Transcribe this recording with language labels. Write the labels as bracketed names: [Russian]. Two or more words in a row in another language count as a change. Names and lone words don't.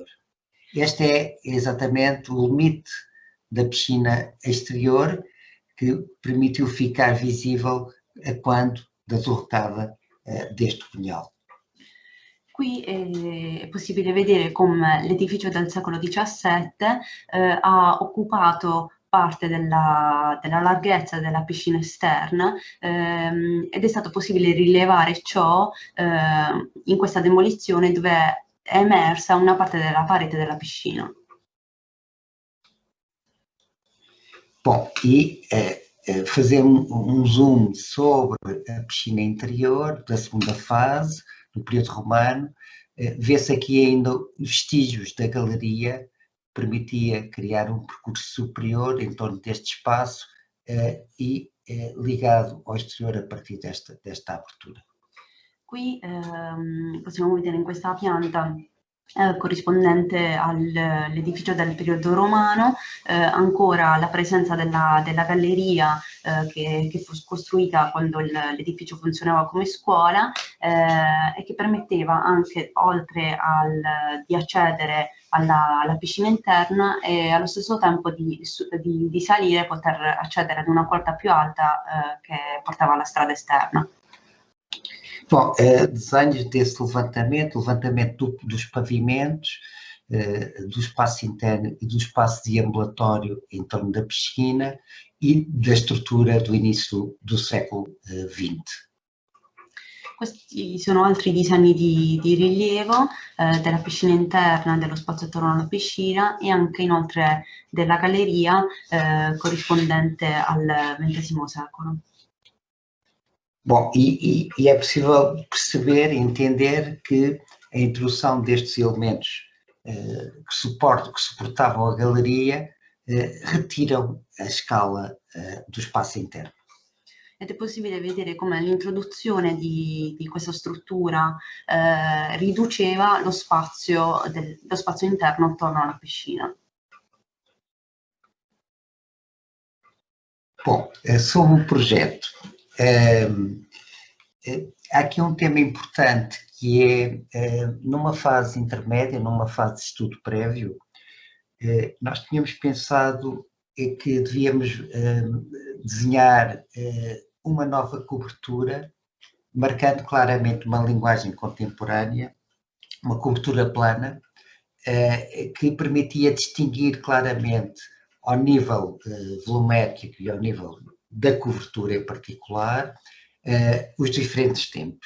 [Portuguese] Este é exatamente o limite da piscina exterior que permitiu ficar visível a quando da derrocada deste punhal. [Italian] Qui è possibile vedere come l'edificio del secolo XVII ha occupato parte della larghezza della piscina esterna ed è stato possibile rilevare ciò in questa demolizione, dove è emersa una parte della parete della piscina. [Portuguese] Bom, e fazer zoom sobre a piscina interior da segunda fase, no período romano, vê-se aqui ainda vestígios da galeria, permitia criar um percurso superior em torno deste espaço e ligado ao exterior a partir desta abertura. [Italian] Qui possiamo vedere in questa pianta corrispondente all'edificio del periodo romano ancora la presenza della galleria che fu costruita quando l'edificio funzionava come scuola e che permetteva anche, oltre di accedere alla piscina interna e allo stesso tempo di salire e poter accedere ad una porta più alta che portava alla strada esterna. [Portuguese] Bom, desenhos desse levantamento dos pavimentos, do espaço interno e do espaço deambulatório em torno da piscina e da estrutura do início do século XX. [Italian] Questi sono altri disegni di rilievo della piscina interna, dello spazio attorno alla piscina e anche inoltre della galleria corrispondente al XX secolo. [Portuguese] Bom, e é possível perceber e entender que a introdução destes elementos que suportavam a galeria retiram a scala do espaço interno. [Italian] Ed è possibile vedere come l'introduzione di questa struttura riduceva lo spazio interno attorno alla piscina. [Portuguese] Bom, sobre o projeto, há aqui um tema importante que é, numa fase intermédia, numa fase de estudo prévio, nós tínhamos pensado que devíamos desenhar uma nova cobertura, marcando claramente uma linguagem contemporânea, uma cobertura plana, que permitia distinguir claramente ao nível volumétrico e ao nível da cobertura em particular, os diferentes tempos.